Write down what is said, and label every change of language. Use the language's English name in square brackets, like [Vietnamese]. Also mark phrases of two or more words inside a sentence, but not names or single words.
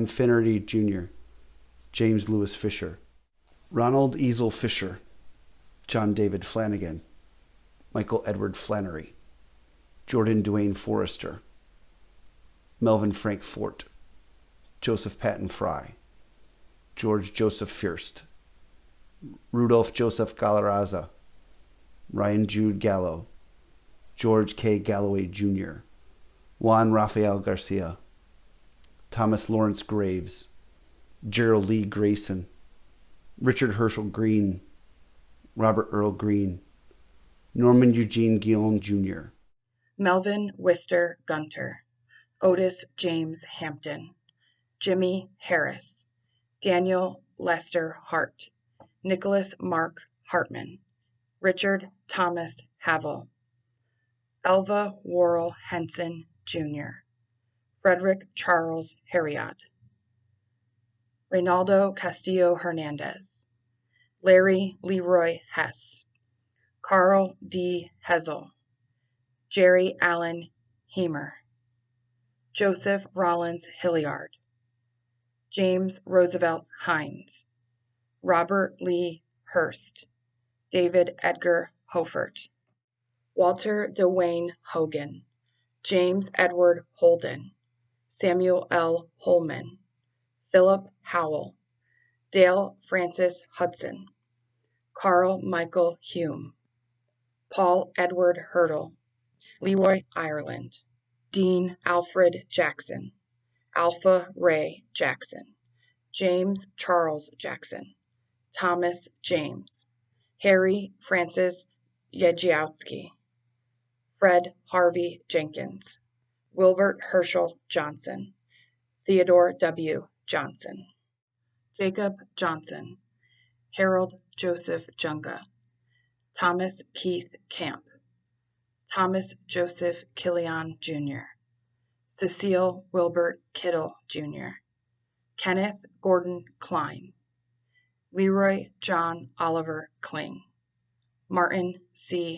[English] Finnerty Jr., James Lewis Fisher, Ronald Easel Fisher, John David Flanagan, Michael Edward Flannery, Jordan Dwayne Forrester, Melvin Frank Fort, Joseph Patton Fry, George Joseph Fierst, Rudolph Joseph Galarraza, Ryan Jude Gallo, George K. Galloway Jr., Juan Rafael Garcia, Thomas Lawrence Graves, Gerald Lee Grayson, Richard Herschel Green, Robert Earl Green, Norman Eugene Guillaume Jr., Melvin Wister Gunter, Otis James Hampton, Jimmy Harris, Daniel Lester Hart, Nicholas Mark Hartman, Richard Thomas Havel, Elva Worrell Henson, Jr., Frederick Charles Herriot, Reynaldo Castillo Hernandez, Larry Leroy Hess, Carl D. Hessel, Jerry Allen Hemer, Joseph Rollins Hilliard, James Roosevelt Hines, Robert Lee Hurst, David Edgar Hofert, Walter DeWayne Hogan, James Edward Holden, Samuel L. Holman, Philip Howell, Dale Francis Hudson, Carl Michael Hume, Paul Edward Hurdle, Leroy Ireland, Dean Alfred Jackson, Alpha Ray Jackson, James Charles Jackson, Thomas James, Harry Francis Yegiowski, Fred Harvey Jenkins, Wilbert Herschel Johnson, Theodore W. Johnson, Jacob Johnson, Harold Joseph Junga, Thomas Keith Camp, Thomas Joseph Killian, Jr., Cecile Wilbert Kittle, Jr., Kenneth Gordon Klein, Leroy John Oliver Kling, Martin C.